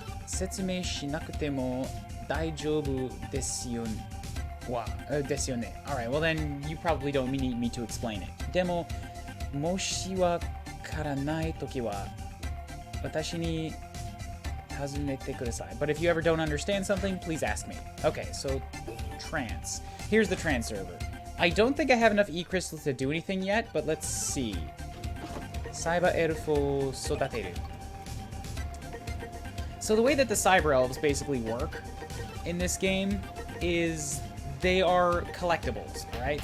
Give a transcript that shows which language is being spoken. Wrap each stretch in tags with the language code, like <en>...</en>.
<ja>説明しなくても大丈夫ですよね。ですよね。</ja> <en>Alright, well then you probably don't need me to explain it.</en> <ja>でも、もしわからないときは、私に尋ねてください.</ja> <en>But if you ever don't understand something, please ask me. Okay, so trance. Here's the trance server. I don't think I have enough E-crystals to do anything yet, but let's see.</en> <ja>Cyber Elfo Sodateru.</ja> <en>So the way that the Cyber Elves basically work in this game is they are collectibles, alright?</en>